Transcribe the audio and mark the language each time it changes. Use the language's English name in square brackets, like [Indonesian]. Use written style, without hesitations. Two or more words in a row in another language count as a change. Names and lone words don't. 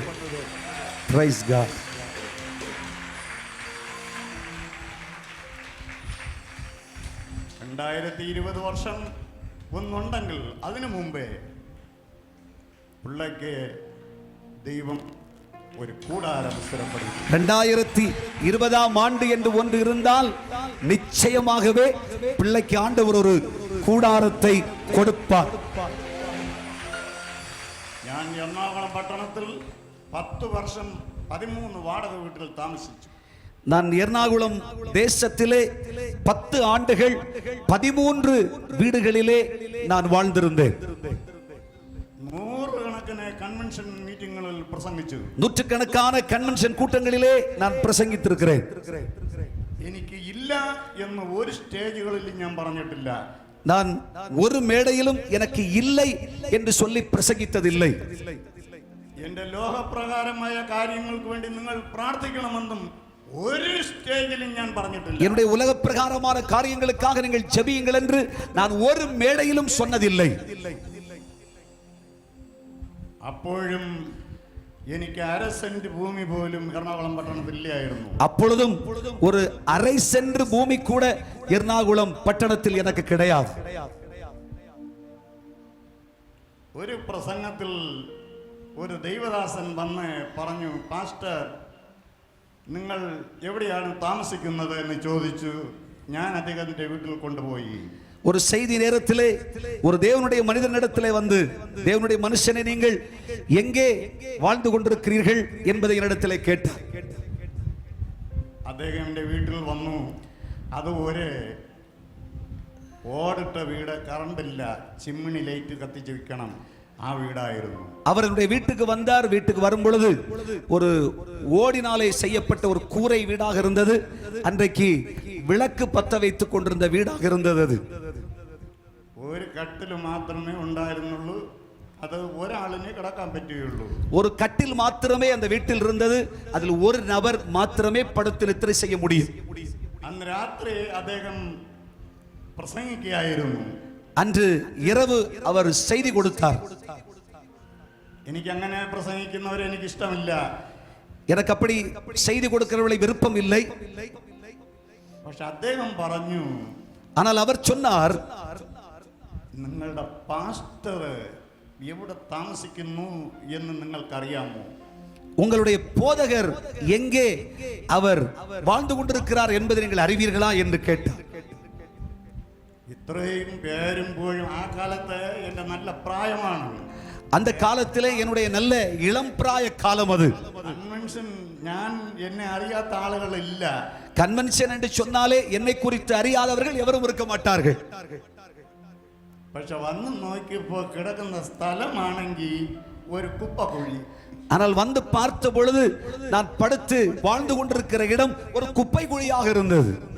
[English] Praise God. [Malayalam] വർഷം ഒന്നുണ്ടെങ്കിൽ അതിനു മുമ്പേ പിള്ളയ്ക്ക് ദൈവം [Tamil] ஒரு கூடாரம் சிறப்படுத்தி 2020 ஆண்டு என்று ஒன்று இருந்தால் நிச்சயமாகவே பிள்ளைக்கு ஆண்டவர் ஒரு கூடாரத்தை கொடுப்பார். [Malayalam] ഞാൻ എറണാകുളം പട്ടണത്തിൽ 10 വർഷം 13 വാടക വീട്ടിൽ താമസിച്ചു. [Tamil] நான் எர்ணாகுளம் தேசத்திலே 10 ஆண்டுகள் 13 வீடுகளிலே நான் வாழ்ந்திருந்தேன். நூறுக்கணக்கான கன்வென்ஷன் மீட்டிங்குகளில் பிரசங்கிച്ചു. நூற்றுக்கணக்கான கன்வென்ஷன் கூட்டங்களிலே நான் பிரசங்கித்திருக்கிறேன். [Malayalam] എനിക്ക് ഇല്ല എന്ന് ഒരു സ്റ്റേജുകളിൽ ഞാൻ പറഞ്ഞിട്ടില്ല. [Tamil] நான் ஒரு மேடையிலும் எனக்கு இல்லை என்று சொல்லி பிரசங்கித்ததில்லை. [Malayalam] എന്റെ ലോകപ്രകാരമായ കാര്യങ്ങൾക്ക് വേണ്ടി നിങ്ങൾ പ്രാർത്ഥിക്കണമെന്നും [Tamil] ஒரு ஸ்டேஜிலும் [Malayalam] ഞാൻ പറഞ്ഞിട്ടില്ല. [Tamil] என்னுடைய உலக பிரகாரமான காரியங்களுக்காக நீங்கள் ஜெபியுங்கள் என்று நான் ஒரு மேடையிலும் சொன்னதில்லை. [Malayalam] അപ്പോഴും എനിക്ക് അര സെന്റ് ഭൂമി പോലും എറണാകുളം പട്ടണത്തിൽ ഇല്ലായിരുന്നു. [Tamil] அப்பொழுதும் ஒரு அரை சென்ட் பூமி கூட எர்ணாகுளம் பட்டணத்தில் எனக்கு கிடையாது. [Malayalam] ഒരു പ്രസംഗത്തിൽ ഒരു ദൈവദാസൻ വന്ന് പറഞ്ഞു, പാസ്റ്റർ നിങ്ങൾ എവിടെയാണ് താമസിക്കുന്നത് എന്ന് ചോദിച്ചു. ഞാൻ അദ്ദേഹത്തിന്റെ വീട്ടിൽ കൊണ്ടുപോയി. [Tamil] ஒரு செய்தி நேரத்திலே ஒரு தேவனுடைய மனிதனிடத்திலே வந்து, தேவனுடைய மனுஷனை நீங்கள் எங்கே வாழ்ந்து கொண்டிருக்கிறீர்கள் என்பதை என்னிடத்திலே கேட்டார். [Malayalam] അദ്ദേഹം എൻ്റെ വീട്ടിൽ വന്നു. അത് ഒരു ഓടിട്ട വീട്, കറണ്ടില്ല, ചിമ്മിണി ലൈറ്റ് കത്തിച്ച് വെക്കണം, ആ വീടായിരുന്നു. [Tamil] அவருடைய வீட்டுக்கு வந்தார். வீட்டுக்கு வரும் பொழுது ஒரு ஓடினாலே செய்யப்பட்ட ஒரு கூரை வீடாக இருந்தது. அன்றைக்கு விளக்கு பத்த வைத்துக் கொண்டிருந்த வீடாக இருந்தது. அது [Malayalam] ഒരു കട്ടിൽ മാത്രമേ ഉണ്ടായിരുന്നുള്ളൂ. അത് ഒരാളിനെ കിടക്കാൻ പറ്റുകയുള്ളൂ. [Tamil] ஒரு கட்டில் மாத்திரமே அந்த வீட்டில் இருந்தது. அதில் ஒரு நபர் மாத்திரமே படுத்து நித்திரை செய்ய முடியும். [Malayalam] അന്ന് രാത്രി അദ്ദേഹം പ്രസംഗിക്കുകയായിരുന്നു. [Tamil] அன்று இரவு அவர் செய்தி கொடுத்தார். [Malayalam] എനിക്ക് അങ്ങനെ പ്രസംഗിക്കുന്നവരെ എനിക്ക് ഇഷ്ടമില്ല. [Tamil] எனக்கு அப்படி செய்தி கொடுக்கிறவர்களை விருப்பம் இல்லை. [Malayalam] പക്ഷെ അദ്ദേഹം പറഞ്ഞു, [Tamil] ஆனால் அவர் சொன்னார், [Malayalam] നിങ്ങളുടെ പാസ്റ്റർ എവിടെ താമസിക്കുന്നു എന്ന് നിങ്ങൾക്കറിയാമോ? [Tamil] உங்களுடைய போதகர் எங்கே அவர் வாழ்ந்து கொண்டிருக்கிறார் என்பதை நீங்கள் அறிவீர்களா என்று கேட்டார். [Malayalam] ഇത്രയും പേരുമ്പോഴും ആ കാലത്ത് എൻ്റെ നല്ല പ്രായമാണ്. [Tamil] அந்த காலத்திலே என்னுடைய நல்ல இளம் பிராய காலம் அது. [Malayalam] കൺവെൻഷൻ ഞാൻ എന്നെ അറിയാത്ത ആളുകളില്ല. [Tamil] கன்வென்ஷன் என்று சொன்னாலே என்னை குறித்து அறியாதவர்கள் எவரும் இருக்க மாட்டார்கள். [Malayalam] പക്ഷെ വന്ന് നോക്കിയപ്പോൾ കിടക്കുന്ന സ്ഥലമാണെങ്കിൽ ഒരു കുപ്പക്കുഴി. [Tamil] ஆனால் வந்து பார்த்த பொழுது நான் படுத்து வாழ்ந்து கொண்டிருக்கிற இடம் ஒரு குப்பை குழியாக இருந்தது.